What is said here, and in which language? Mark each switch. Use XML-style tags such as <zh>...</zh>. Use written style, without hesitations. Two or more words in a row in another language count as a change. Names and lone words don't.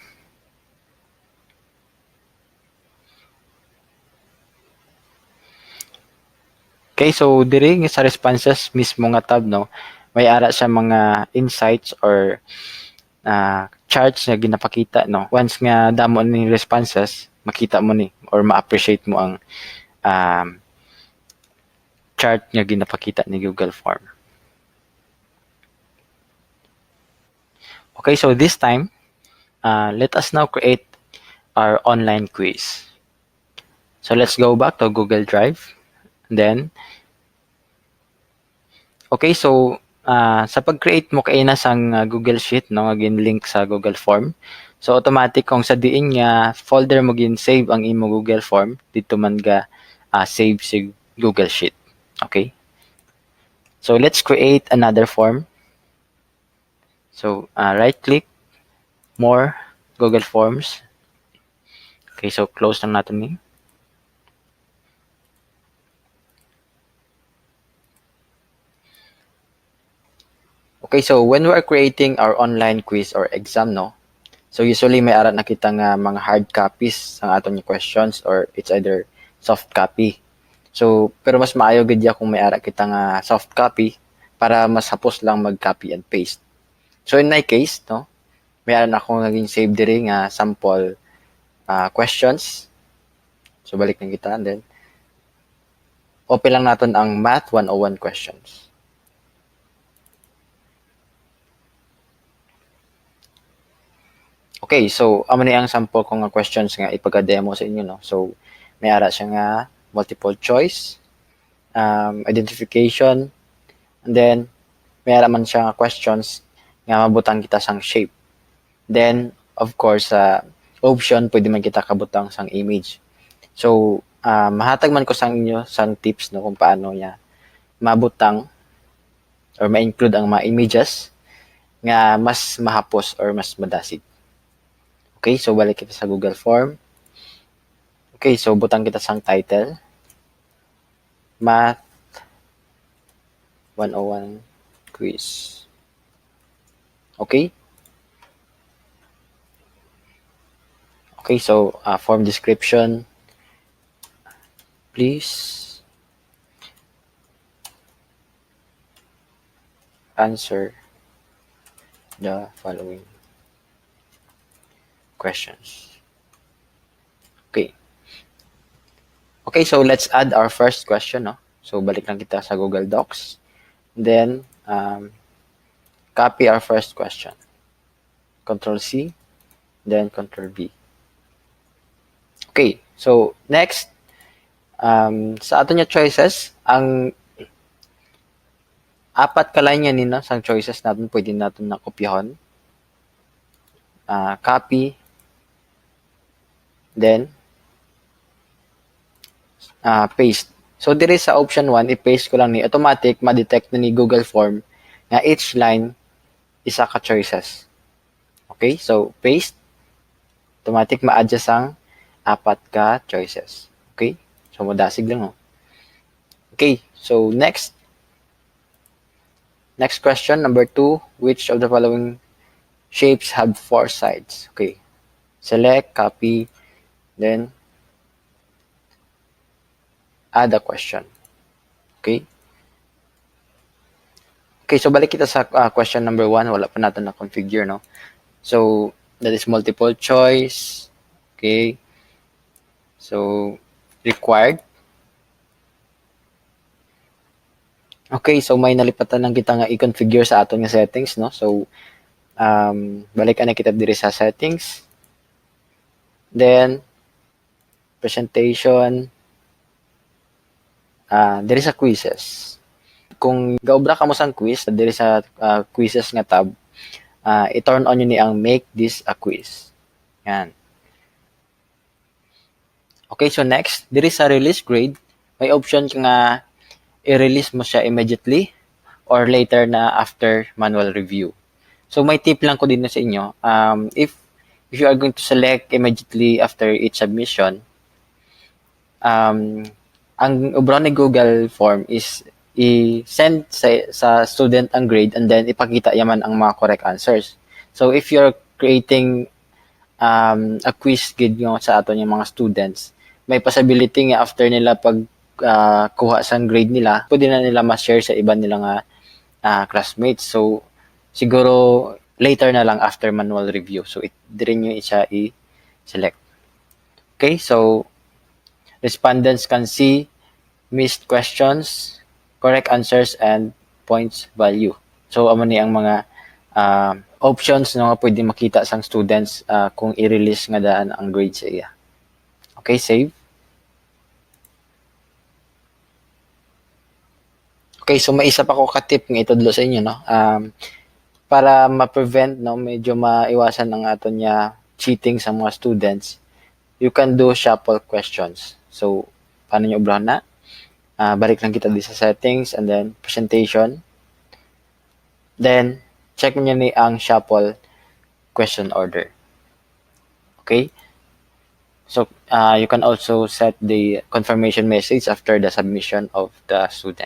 <hil>Okay, so diri sa responses mismo nga tab, no, may ara sa mga</hil> <en>insights or charts</en> <hil>nga ginapakita, no. Once nga damo ni responses, makita mo ni or ma-appreciate mo ang chart nga ginapakita ni Google Form.</hil> <en>Okay, so this time, let us now create our online quiz. So let's go back to Google Drive.</en> <hil>Then, okay, so sa pag-create mo kay na sang Google Sheet, no, nga link sa Google Form. So automatic kung sa diin nga folder mo gin save ang imo Google Form, dito man ga save si Google Sheet. Okay?</hil> <en>So let's create another form. So right click, more, Google Forms.</en> <hil>Okay, so close lang natin ni. Okay, so</hil> <en>when we are creating our online quiz or exam,</en> <hil>no, so usually may ara na kita nga mga</hil> <en>hard copies</en> <hil>ang aton nga questions or</hil> <en>it's either soft copy.</en> <hil>So, pero mas maayo gid ya kung may ara kita nga</hil> <en>soft copy</en> <hil>para mas hapos lang mag-</hil> <en>copy and paste. So, in my case,</en> <hil>no, may ara na akong naging save diri nga</hil> <en>sample questions.</en> <hil>So, balik lang kita.</hil> <en>And then, open</en> <hil>lang natin ang Math 101 questions. Okay, so amo ni ang sample ko nga questions nga ipag-demo sa inyo, no? So, may ara siya nga</hil> <en>multiple choice, identification, and then</en> <hil>may ara man siya nga questions nga mabutang kita sang shape.</hil> <en>Then, of course, option,</en> <hil>pwede man kita kabutang sang image. So, mahatag man ko sang inyo sang tips, no, kung paano niya mabutang or ma-include ang mga images nga mas mahapos or mas madasig. Okay, so balik kita sa Google Form. Okay, so butang kita sang title.</hil> <en>Math 101 quiz. Okay? Okay, so form description. Please answer the following questions. Okay. Okay, so let's add our first question, no?</en> <hil>So balik lang kita sa Google Docs.</hil> <en>Then copy our first question. Control C, then Control V. Okay, so next,</en> <hil>sa ato niya choices, ang apat ka line yan sang choices natin, pwede natin na kopyahon.</hil> <en>Copy, then paste.</en> <hil>So dire sa option 1, i-paste ko lang ni automatic ma-detect na ni Google Form nga</hil> <en>each line</en> <hil>isa ka choices. Okay? So paste, automatic ma-adjust ang apat ka choices. Okay? So modasig lang, oh.</hil> <en>Okay, so next question, number 2, which of the following shapes have 4 sides? Okay. Select, copy, then add a question.</en> <hil>Okay? Okay, so balik kita sa</hil> <en>question number 1.</en> <hil>Wala pa natin na-configure, no?</hil> <en>So, that is multiple choice. Okay? So, required.</en> <hil>Okay, so may nalipatan lang kita nga i-configure sa aton nga settings, no? So, balik na kita diri sa settings.</hil> <en>Then, presentation,</en> <hil>diri sa quizzes. Kung gaobra ka mo sang quiz, diri sa quizzes nga tab, i-turn on yun ni ang</hil> <en>make this a quiz.</en> <hil>Yan. Okay, so next, diri sa</hil> <en>release grade,</en> <hil>may option ka nga i-release mo siya</hil> <en>immediately or later</en> <hil>na</hil> <en>after manual review.</en> <hil>So may tip lang ko din sa inyo,</hil> <en>if you are going to select immediately after each submission,</en> <hil>ang ubron ni Google Form is i-send sa student ang grade and then ipakita yaman ang mga</hil> <en>correct answers.</en> <hil>So</hil> <en>if you're creating a quiz</en> <hil>gid nga sa aton yung mga students, may possibility nga after nila pag kuha sa grade nila, pwede na nila ma-share sa iba nila nga classmates. So siguro later na lang</hil> <en>after manual review.</en> <hil>So dire nyo siya i-select.</hil> <en>Okay, so respondents can see missed questions, correct answers, and points value. So,</en> <hil>amo ni ang mga options no, nga pwede makita sang students kung i-release nga daan ang grade sa iya.</hil> <en>Okay, save.</en> <hil>Okay, so may isa pa ko ka-tip nga itudlo sa inyo, no? Para ma-prevent, no, medyo maiwasan ang aton niya cheating sa mga students,</hil> <en>you can do shuffle questions.</en> <hil>So, paano nyo ubrahan na? Balik lang kita di sa settings and then presentation. Then, check nyo ni ang</hil> <en>shuffle question order.</en> <hil>Okay?</hil> <en>So, you can also set the confirmation message after the submission of the student.</en>